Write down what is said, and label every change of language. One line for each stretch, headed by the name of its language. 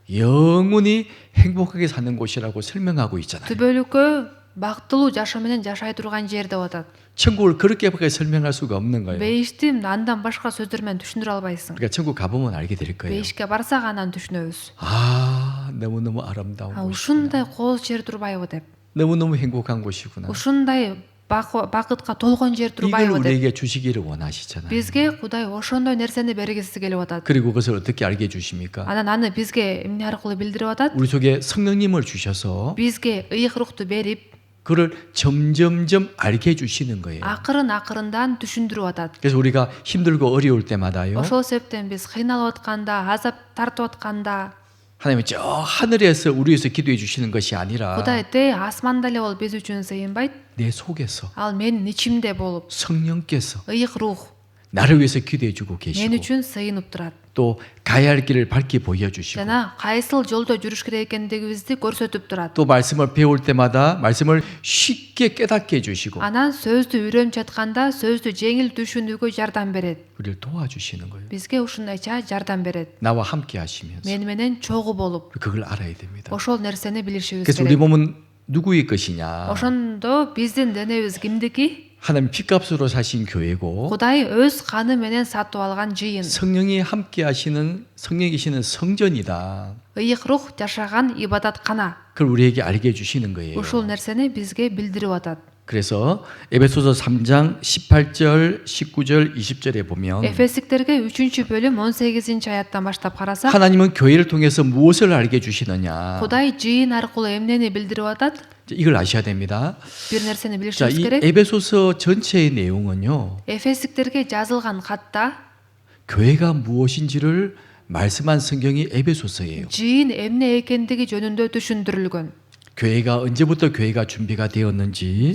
Korean: 영원히 행복하게 사는 곳이라고 설명하고 있잖아요.
Kyrgyz: түбөлүккө бактылуу жашоо менен жашай турган жер деп атат.
Korean: 천국을 그렇게밖에 설명할 수가 없는 거예요.
Kyrgyz: Бейишти андан башка сөздөр менен түшүндүрө албайсың.
Korean: 그러니까 천국 가보면 알게 될 거예요.
Kyrgyz: Бейишке барсак анан түшүнөбүз.
Korean: 아, 너무너무 아름다운 곳이구나.
Kyrgyz: Ушундай кооз жер турбайбы деп.
Korean: 너무너무 행복한 곳이구나.
Kyrgyz: Ушундай бакытка толгон жер
Korean: 이걸
Kyrgyz: турбайбы деп.
Korean: 우리에게 주시기를 원하시잖아요.
Kyrgyz: Бизге Кудай ошондой нерсени бергиси келип атат.
Korean: 그리고 그것을 어떻게 알게 해주십니까?
Kyrgyz: Анан аны бизге эмне аркылуу билдирип атат?
Korean: 우리 속에 성령님을 주셔서
Kyrgyz: Бизге ыйык рухту берип,
Korean: 그를 점점점 알게 해주시는 거예요.
Kyrgyz: акырын-акырындан түшүндүрүп атат.
Korean: 그래서 우리가 힘들고 어려울 때마다요.
Kyrgyz: Ошол себептен биз кыйналып атканда, азап тартып атканда,
Korean: 하나님은 저 하늘에서 우리 위해서 기도해 주시는 것이 아니라
Kyrgyz: Кудай те асманда эле болуп биз үчүн сыйынбайт.
Korean: 내 속에서
Kyrgyz: Ал менин ичимде болуп,
Korean: 성령께서
Kyrgyz: ыйык рух
Korean: 나를 위해서 기도해 주고
Kyrgyz: мен
Korean: 계시고
Kyrgyz: үчүн сыйынып турат.
Korean: 또 가야 할 길을 밝게 보여주시고
Kyrgyz: Жана кайсыл жолдо жүрүш керек экендигибизди көрсөтүп турат.
Korean: 또 말씀을 배울 때마다 말씀을 쉽게 깨닫게 해주시고
Kyrgyz: Анан сөздү үйрөнүп жатканда сөздү жеңил түшүнүүгө жардам берет.
Korean: 우리를 도와주시는 거예요.
Kyrgyz: Бизге ушундайча жардам берет.
Korean: 나와 함께 하시면서
Kyrgyz: Мен менен чогуу болуп,
Korean: 그걸 알아야 됩니다.
Kyrgyz: ошол нерсени билишибиз
Korean: 그래서 우리
Kyrgyz: керек.
Korean: 몸은 누구의 것이냐?
Kyrgyz: Ошондо биздин денебиз кимдики?
Korean: 하나님 피값으로 사신 교회고
Kyrgyz: Кудай өз каны менен сатып алган жыйын.
Korean: 성령이 함께 하시는 성령이 계시는 성전이다.
Kyrgyz: Ыйык рух жашаган ибадаткана.
Korean: 그걸 우리에게 알게 해주시는 거예요.
Kyrgyz: Ушул нерсени бизге билдирип атат.
Korean: 그래서 에베소서 3장 18절, 19절, 20절에 보면
Kyrgyz: Эфесиктерге 3-бөлүм 18-аяттан баштап карасак,
Korean: 하나님은 교회를 통해서 무엇을 알게 해주시느냐?
Kyrgyz: Кудай жыйын аркылуу эмнени билдирип атат?
Korean: 이걸 아셔야 됩니다.
Kyrgyz: Бир нерсени
Korean: 자,
Kyrgyz: билишибиз
Korean: 이
Kyrgyz: керек.
Korean: 에베소서 전체의 내용은요.
Kyrgyz: Эфесиктерге жазылган катта
Korean: 교회가 무엇인지를 말씀한 성경이 에베소서예요.
Kyrgyz: жыйын эмне экендиги жөнүндө түшүндүрүлгөн.
Korean: 교회가 언제부터 교회가 준비가 되었는지,